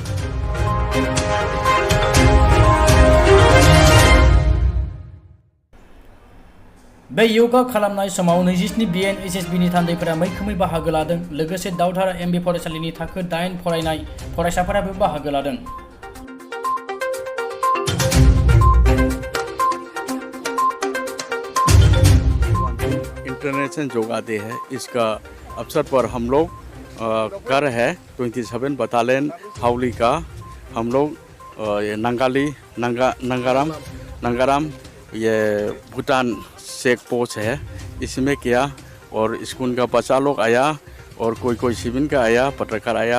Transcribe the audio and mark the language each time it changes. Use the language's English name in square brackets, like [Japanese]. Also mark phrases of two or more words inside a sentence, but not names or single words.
[Bodo] बे योगा खालामनाय समाव 27 BN SSBनि थान्दैफोरा मैखोमै बाहागो लादों। लोगोसे दावधारा MB फरायसालिनि थाखो 8 फरायनाय फरायसाफोराबो बाहागो लादों। [Hindi] इंटरनेशनल योगा डे है, इसका अवसर पर हम लोग कर है 27 बटालियन हावली का हम लोग नंगाराम ये भूटान [English] check post [Hindi] है, इसमें किया और स्कूल का बच्चा लोग आया और कोई सिविल का आया, पत्रकार आया।